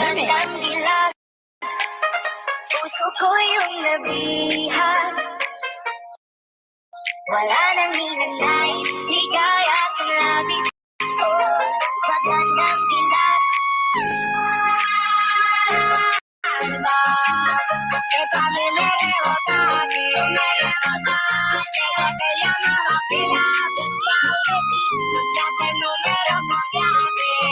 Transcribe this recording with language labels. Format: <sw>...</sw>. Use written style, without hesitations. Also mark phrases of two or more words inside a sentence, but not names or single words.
<tl>Magandang dilag. Puso ko yung nabihan. Wala nang ninanais, ligaya at labis. Oh, magandang dilag.</tl> <es>Eso a mí me rebota aquí. Ella me la pilla oficial de ti. Ya que el número cambiaste.</es>